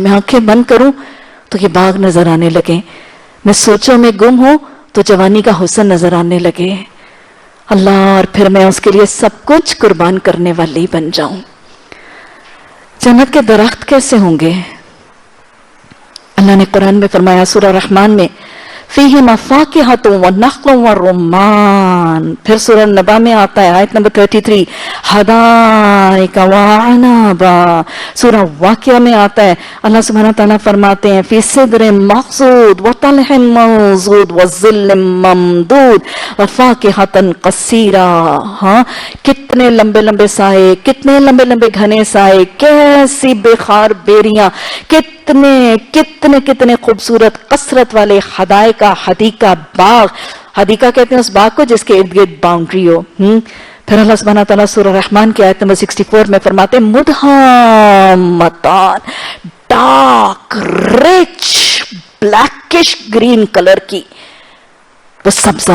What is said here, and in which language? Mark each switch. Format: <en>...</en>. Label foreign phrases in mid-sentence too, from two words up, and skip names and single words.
<ur>میں آنکھیں بند کروں تو یہ باغ نظر آنے لگے، میں سوچوں میں گم ہوں تو جوانی کا حسن نظر آنے لگے. اللہ، اور پھر میں اس کے لیے سب کچھ قربان کرنے والی بن جاؤں. جنت کے درخت کیسے ہوں گے? اللہ نے قرآن میں فرمایا، سورہ رحمان میں,</ur> <ar>فيهما فاكهة ونخل ورمان.</ar> <ur>پھر سورہ نبا میں آتا ہے، آیت نمبر 33,</ur> <ar>حدائق وأعنابا.</ar> <ur>سورہ واقعہ میں آتا ہے، اللہ سبحانہ تعالیٰ فرماتے ہیں,</ur> <ar>في سدر مخضود وطلح منضود وظل ممدود وفاكهة كثيرة.</ar> <ur>ہاں، کتنے لمبے لمبے سائے، کتنے لمبے لمبے گھنے سائے، کیسی بے خار بیریاں، کتنے کتنے کتنے خوبصورت کثرت والے حدائق، حدیقہ باغ. حدیقہ کہتے ہیں اس باغ کو جس کے ارد گرد باؤنڈری ہو۔ پھر اللہ سبحانہ تعالیٰ سورہ رحمان کی آیت نمبر 64 میں فرماتے ہیں، مدہامتان,</ur> <en>dark rich blackish green color</en> <ur>کی وہ سبزہ.</ur>